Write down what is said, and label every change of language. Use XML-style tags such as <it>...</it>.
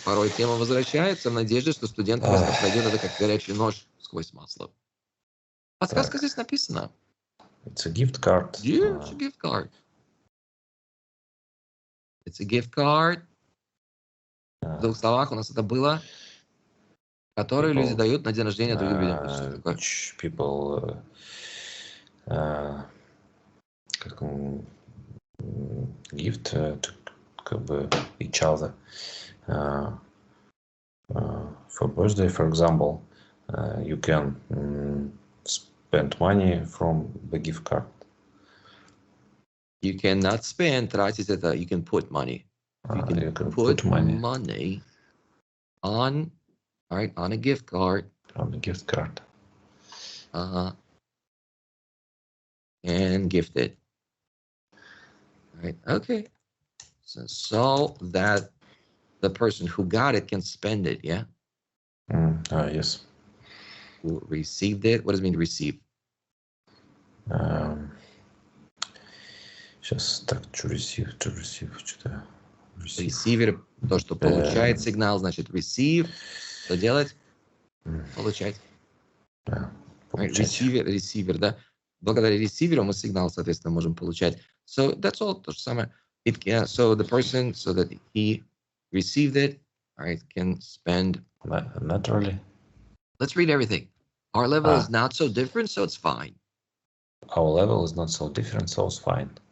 <ru>Порой тема возвращается в надежде, что студент просто пройдет это как горячий нож сквозь масло. Подсказка здесь написана.</ru> <en>It's a gift card. Yeah, it's a gift card. It's a gift card.</en> <ru>В двух словах у нас это было, которые люди дают на день рождения другим людям.</ru> <en>Which people</en> <ru>как</ru> <en>gift to</en> <ru>как бы</ru> <en>each other for birthday, for example. You can spend money from the gift card. You cannot spend,</en> <ru>тратить это,</ru> <en>you can put money. You can put money on, all right, on a gift card. On a gift card. And gift it. All right, okay. So that the person who got it can spend it, yeah? Yes. Who received it? What does it mean to receive?</en> <ru>Сейчас так, to receive, что-то. Receiver, то, что получает сигнал, значит receive. Что делать? Получать. Receiver, да? Благодаря ресиверу мы сигнал, соответственно, можем получать.</ru> <en>So that's all</en> <ru>то же самое.</ru> <en>So the person, so that he received it, all right, can spend. Naturally. Let's read everything. Our level is not so different, so it's fine. Our level is not so different, so it's fine.</en>